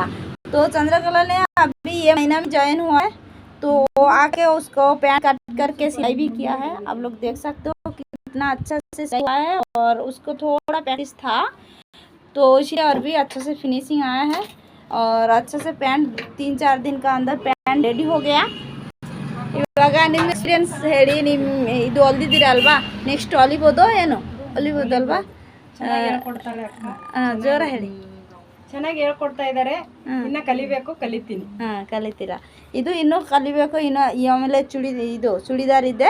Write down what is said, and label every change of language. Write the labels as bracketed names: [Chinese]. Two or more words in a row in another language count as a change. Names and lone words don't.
[Hindi] तो चंद्रकला ने अभी ये महीना में ज्वाइन हुआ है, तो आके उसको [English] pant cut [Hindi] करके सिलाई भी किया है। आप लोग देख सकते हो कितना अच्छा से सिलाई हुआ है। और उसको थोड़ा प्रैक्टिस था तो इसलिए और भी अच्छे से फिनिशिंग आया है। और अच्छे से पैंट 3-4 दिन का अंदर [English] pant ready [Hindi] हो गया। [Kannada] ಇವಾಗ ನಿಮ್ಮ ಎಕ್ಸ್ಪೀರಿಯನ್ಸ್ ಹೇಳಿ. ಇದು ಹೊಲ್ದಿದ್ದೀರಲ್ವಾ, ನೆಕ್ಸ್ಟ್ ಹೊಲಿಬೋದು ಏನು? ಹೊಲಿಬೋದಲ್ವಾ? ಜೋರ ಹೇಳಿ. ಚೆನ್ನಾಗಿ ಹೇಳ್ಕೊಡ್ತಾ ಇದ್ದಾರೆ. ಇನ್ನ ಕಲಿಬೇಕು, ಕಲಿತೀನಿ. ಕಲಿತೀರಾ? ಇದು ಇನ್ನೂ ಕಲಿಬೇಕು. ಇನ್ನು ಆಮೇಲೆ ಚೂಡಿದಾರ್ ಇದೆ.